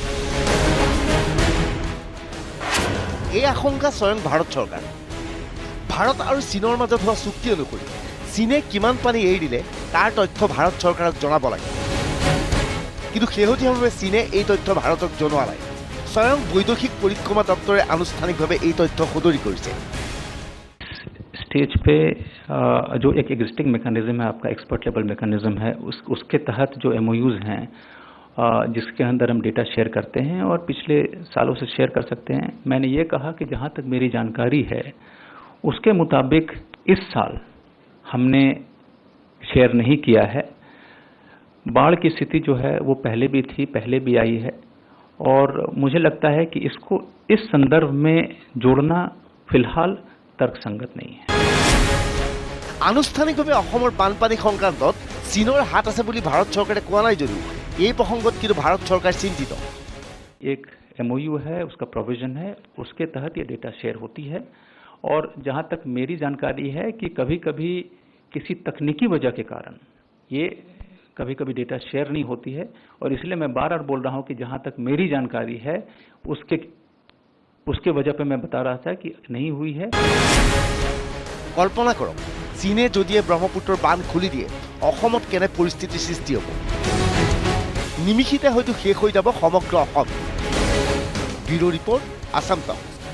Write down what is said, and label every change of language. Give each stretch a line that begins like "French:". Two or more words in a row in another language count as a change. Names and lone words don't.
Assamese: এই আশংকা স্বয়ং ভাৰত চৰকাৰ। ভাৰত আৰু চীনৰ মাজত হোৱা চুক্তি অনুসৰি চীনে কিমান পানী এৰি দিলে তাৰ তথ্য ভাৰত চৰকাৰক জনাব লাগে। কিন্তু শেহতীয়াভাৱে চীনে এই তথ্য ভাৰতক জনোৱা নাই। স্বয়ং বৈদেশিক পৰিক্ৰমা দপ্তৰে আনুষ্ঠানিকভাৱে এই তথ্য সদৰি কৰিছে।
Hindi: स्टेज पे जो एक
English: existing mechanism
Hindi: है, आपका
English: expert level mechanism
Hindi: है, उसके तहत जो एमओयूज हैं जिसके अंदर हम
English: data share
Hindi: करते हैं और पिछले सालों से शेयर कर सकते हैं। मैंने ये कहा कि जहाँ तक मेरी जानकारी है उसके मुताबिक इस साल हमने शेयर नहीं किया है। बाढ़ की स्थिति जो है वो पहले भी थी, पहले भी आई है और मुझे लगता है कि इसको इस संदर्भ में जोड़ना फिलहाल तर्कसंगत नहीं है।
Assamese: আনুষ্ঠানিকভাৱে অসমৰ বানপানী সংক্ৰান্তত চীনৰ হাত আছে বুলি ভাৰত চৰকাৰে কোৱা নাই যদিও এই প্ৰসংগত কিন্তু ভাৰত চৰকাৰ চিন্তিত।
Hindi: एक एमओयू है, उसका प्रोविजन है, उसके तहत ये
English: data share
Hindi: होती है और जहां तक मेरी जानकारी है कि कभी कभी किसी तकनीकी वजह के कारण ये कभी कभी
English: data share
Hindi: नहीं होती है और इसलिए मैं बार बार बोल रहा हूं कि जहां तक मेरी जानकारी है उसके वजह पे मैं बता रहा था कि नहीं हुई है।
Assamese: কল্পনা কৰক চীনে যদিয়ে ব্ৰহ্মপুত্ৰৰ বান্ধ খুলি দিয়ে অসমত কেনে পৰিস্থিতিৰ সৃষ্টি হ'ব। নিমিষিতে হয়তো শেষ হৈ যাব সমগ্ৰ অসম।
English: bureau report,
Assamese: আসাম টাইমছ।